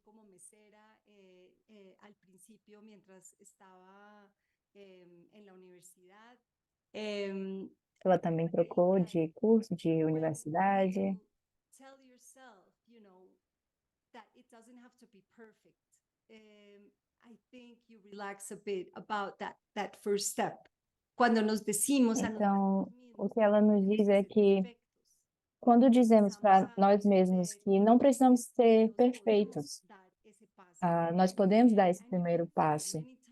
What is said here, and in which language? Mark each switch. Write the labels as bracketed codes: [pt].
[es] Como mesera al principio mientras estaba en la universidad. [pt] Ela também trocou de curso, de universidade. [en] Tell yourself, you know, that it doesn't have to be perfect. I think you relax a bit about that first step. [es] Quando nos decimos a [pt] Então, o que ela nos diz é que quando dizemos para nós mesmos que não precisamos ser perfeitos, nós podemos dar esse primeiro passo.